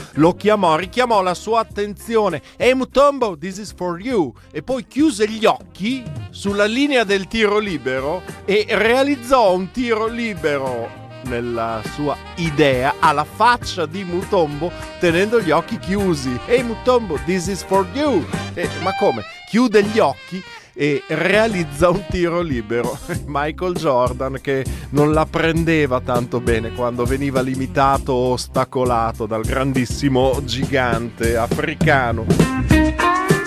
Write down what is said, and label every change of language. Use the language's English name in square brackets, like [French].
[Italian] Lo chiamò, richiamò la sua attenzione: [English] hey Mutombo, this is for you, [Italian] e poi chiuse gli occhi sulla linea del tiro libero e realizzò un tiro libero nella sua idea alla faccia di Mutombo tenendo gli occhi chiusi. [English] Hey Mutombo, this is for you. [Italian] Ma come? Chiude gli occhi e realizza un tiro libero. Michael Jordan, che non la prendeva tanto bene quando veniva limitato o ostacolato dal grandissimo gigante africano.